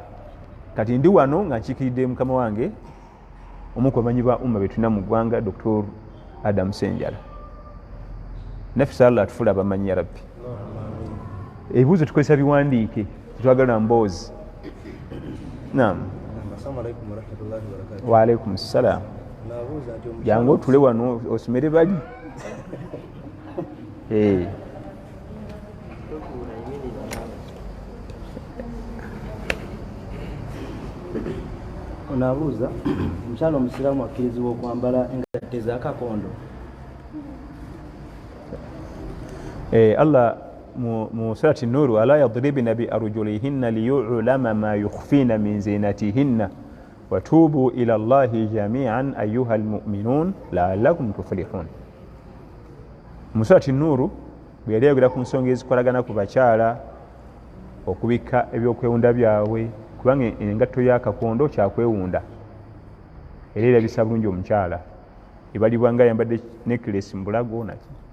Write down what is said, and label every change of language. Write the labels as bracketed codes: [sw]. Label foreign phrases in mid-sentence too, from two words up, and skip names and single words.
[lg] Kati ndi wano nga nkiikiridde mukama wange omu ku bamanyi ba umma be tulina mu ggwanga, Dr. Adam Senjala. Naffe Allah atufuula abamanyi ya Rabbi. Ebibuuzo tukozesa biwandiike, tetwagala mboozi. Naam. [ar] السلام عليكم ورحمة الله وبركاته. وعليكم السلام. [lg] Jangu otule wano osomere bali. Onabuuza omukyala omusiraamu akkirizibwa okwambala engatto ez'akakondo? [ar] Allah mu surati Nur, ولا يضربن بأرجلهن ليعلم ما يخفين من زينتهن وتوبوا إلى الله جميعا أيها المؤمنون لعلكم تفلحون. [lg] Mu surati Nur bwe yali ayogera ku nsonga ezikolagana ku bakyala okubika ebyokwewunda byabwe kubanga engatto y'akakondo kyakwewunda era erabisa bulungi omukyala ebalibwa nga ayambadde necklace mu bulago naki